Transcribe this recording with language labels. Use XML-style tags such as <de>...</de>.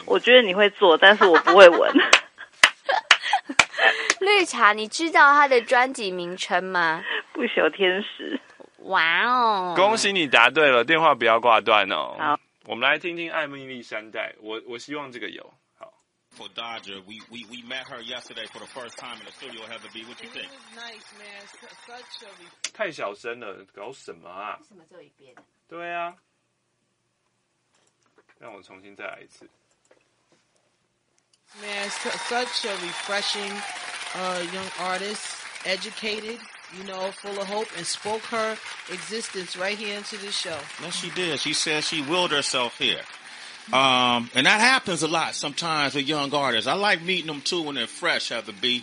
<zh>我觉得你会做，但是我不会闻。绿茶，你知道他的专辑名称吗？不朽天使。哇哦，恭喜你答对了，电话不要挂断哦。好，我们来听听艾蜜莉山黛。我希望这个有</zh> <en>For Dodger, we met her yesterday for the first time in the studio. Heather B, what you think? Nice, man. Such a...</en> <zh>太小声了，搞什么啊？为什么只有一边？对啊，让我重新再来一次。</zh> <en>Man, such a refreshing, young artist, educated, you know, full of hope, and spoke her existence right here into this show. Yes, she did. She said she willed herself here. And that happens a lot sometimes with young artists. I like meeting them too when they're fresh, Heather B.</en>